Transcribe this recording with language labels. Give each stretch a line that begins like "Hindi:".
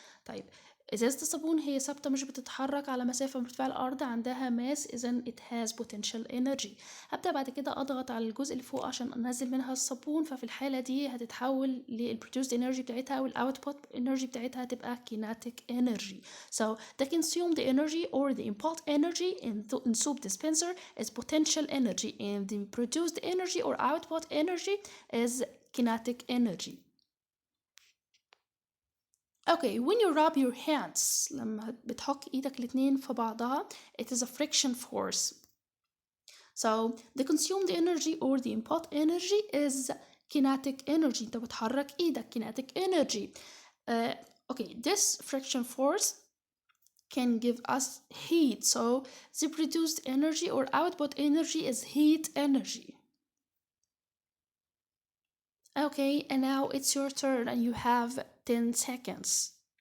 Arabic: طيب إزازة الصابون هي ثابتة مش بتتحرك على مسافة مرتفعة الأرض، عندها ماس، إذن
English: it has potential energy.
Arabic: هبدأ بعد كده أضغط على الجزء اللي فوق عشان أنزل منها الصابون، ففي الحالة دي هتتحول للproduced energy بتاعتها والoutput energy بتاعتها هتبقى kinetic energy.
English: So the consumed energy or the input energy in soap dispenser is potential energy, and the produced energy or output energy is kinetic energy. Okay, when you rub your hands
Arabic: لما بتحك ايدك الاتنين في بعضها
English: it is a friction force. So the consumed energy or the input energy is kinetic energy.
Arabic: انت بتحرك ايدك kinetic energy.
English: Okay, this friction force can give us heat. So the produced energy or output energy is heat energy. Okay, and now it's your turn and you have 10 seconds.